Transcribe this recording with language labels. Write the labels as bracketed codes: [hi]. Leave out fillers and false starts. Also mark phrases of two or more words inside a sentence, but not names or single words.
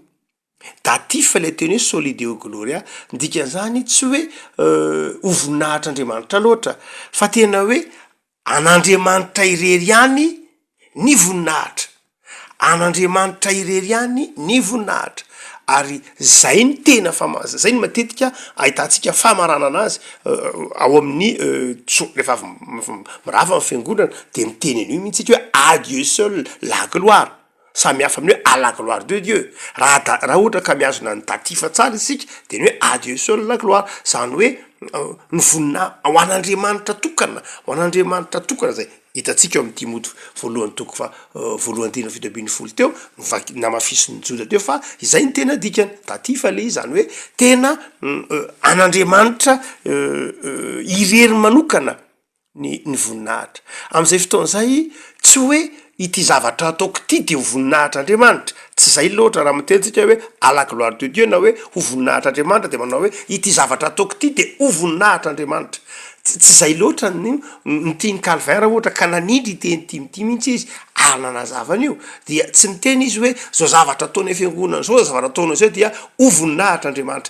[mg] Datifa le teny hoe [la] solideo gloria, [mg] dikan'izany tsy hoe ho voninahitr'Andriamanitra loatra, fa tena hoe an'Andriamanitra irery ihany ny voninahitra. An'Andriamanitra irery ihany ny voninahitra. Ary zay ny tena zay ny matetika ahitantsika famaranana azy ao amin'ny rehefa mirava amin'ny fiangonana de miteny an'io mihitsy hoe [fr] à Dieu seul la gloire. [mg] Samy hafa amin'ny hoe [fr] à la gloire de Dieu. [mg] Raha ohatra ka miazona ny datifa tsara isika de ny hoe [fr] à Dieu seul la gloire. [mg] Zany hoe ny vonina ho an'Andriamanitra tokana zay. Hitatsika amin'ny Timoty voalohany toko fa voalohany 1:7 teo namafisiny Joda teo fa izay ny tena dikany. Datifa le zany hoe tena an'Andriamanitra irery manokana ny voninahitra. Am'izay fotoan'izay tsy hoe ity zavatra ataoko ity de ho voninahitr'Andriamanitra. Tsy zay loatra raha mitentsika hoe [fr] à la gloire de Dieu [mg] na hoe ho voninahitr'Andriamanitra de manao hoe ity zavatra ataoko ity de ho voninahitr'Andriamanitra. Tsy zay loatra ny tiany Calvin raha ohatra ka nanindry teny ty mihitsy izy ary nanazavana io dia tsy miteny izy hoe zao zavatra ataony fiangonana zao zavatra ataony zao dia ho voninahitr'Andriamanitra.